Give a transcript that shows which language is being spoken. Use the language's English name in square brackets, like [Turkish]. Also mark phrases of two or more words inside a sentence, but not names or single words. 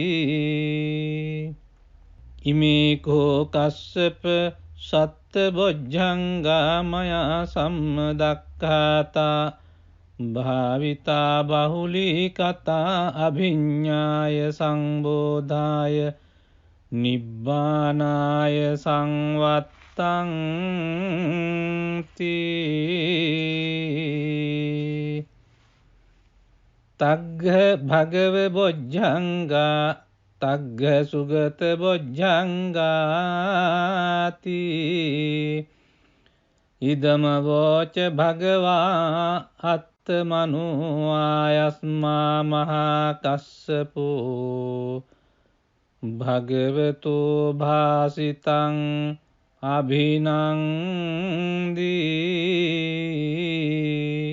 [Pali] ඉමේකෝ කස්සප සත්තබොජ්ජංගා මයා සම්මදක්ඛාතා භාවිතා බහුලී කතා අභිඤ්ඤාය සංබෝධාය නිබ්බානාය සංවත්තං තී. තග්ග භගව බොජ්ජංගා තග්ග සුගත බොජ්ජංගාති. ඉදම වෝච භගවා අත්තමනු ආයස්මා මහා කස්සපෝ භගවතු භාසිතං අභිනන්දී.